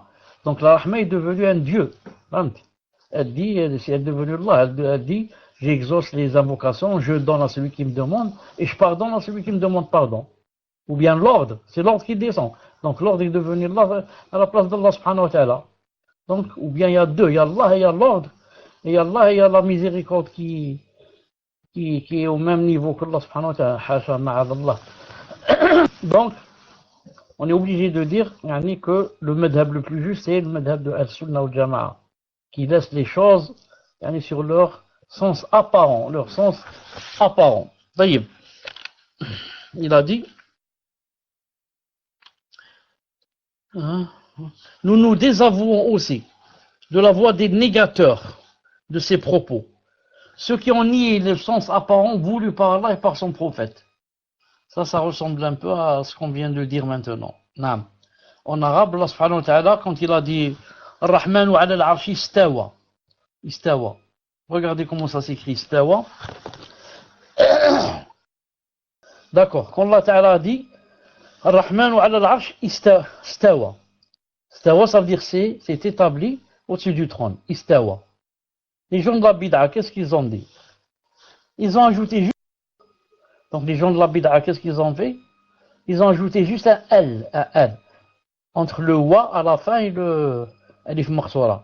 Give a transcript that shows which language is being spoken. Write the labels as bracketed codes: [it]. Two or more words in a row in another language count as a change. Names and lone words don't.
[fr] Donc la Rahma est devenue un Dieu. Elle dit, si elle est devenue Allah, elle dit, j'exauce les invocations, je donne à celui qui me demande et je pardonne à celui qui me demande pardon. Ou bien l'ordre, c'est l'ordre qui descend. Donc l'ordre est devenu là à la place d' [ar] Allah subhanahu wa ta'ala. [fr] Donc, ou bien il y a deux, il y a Allah et il y a l'ordre. Et Allah et il y a la miséricorde qui est au même niveau que [ar] Allah subhanahu wa ta'ala. Hasha ma'adallah. [fr] Donc, on est obligé de dire que le madhab le plus juste, c'est le madhab de Al-Sunnah ou Jama'a, qui laisse les choses sur leur sens apparent. Leur sens apparent. D'ailleurs, il a dit, nous nous désavouons aussi de la voix des négateurs de ces propos, ceux qui ont nié le sens apparent voulu par Allah et par son prophète. Ça ressemble un peu à ce qu'on vient de dire maintenant. En arabe, [ar] Allah subhanahu wa ta'ala, [fr] quand il a dit [ar] Ar-Rahmanu ala al-arshi istawa. Istawa. [fr] Regardez comment ça s'écrit, istawa. D'accord, quand [ar] Allah ta'ala [fr] a dit [ar] Ar-Rahmanu ala al-arshi istawa. Istawa, [fr] ça veut dire c'est établi au-dessus du trône. [ar] Istawa. [fr] Les gens de la bid'a, qu'est-ce qu'ils ont dit? Ils ont ajouté juste. Donc les gens de la bid'a, qu'est-ce qu'ils ont fait? Ils ont ajouté juste un L, entre le wa à la fin et le [ar] alif makhsoura.